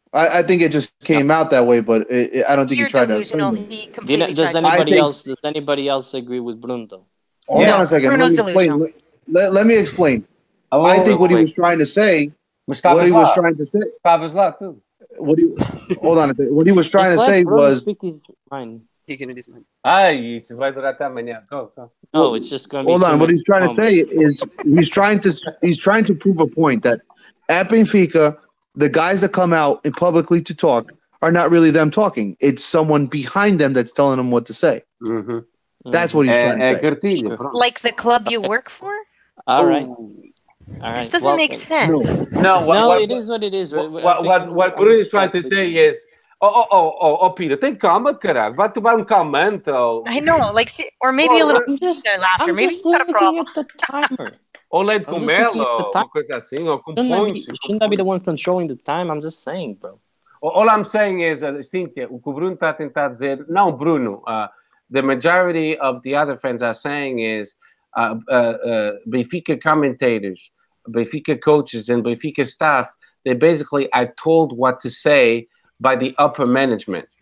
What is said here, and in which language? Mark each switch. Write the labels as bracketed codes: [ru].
[en] I think it just came out that way, but I don't think he tried to. Does anybody else agree with Bruno? Hold on a second. Let me explain. I think what he was trying to say. Hold on a second. What he was trying to say was. Speak his mind. [pt] Isso vai durar até amanhã. [en] Go. Oh, it's just going to be. Hold on. What he's trying to say is he's trying to prove a point that at Benfica, the guys that come out in publicly to talk are not really them talking. It's someone behind them that's telling them what to say. Mm-hmm. That's what he's trying to say. Like the club you work for? All right. This doesn't make sense. No, it is what it is. What Bruno is trying to say is, Peter, [pt] tem calma, caralho. Vai tomar calmante. [en] I know, or maybe a little laughter. I'm maybe just looking at the timer. [pt] Ou leite com mel, ou coisa assim, ou com pontos. [en] Shouldn't I be the one controlling the time? I'm just saying, bro. All I'm saying is, Cynthia, [pt] o que o Bruno está a tentar dizer, não, Bruno, [en] the majority of the other fans are saying is, Benfica commentators, Benfica coaches, and Benfica staff, they basically are told what to say by the upper management.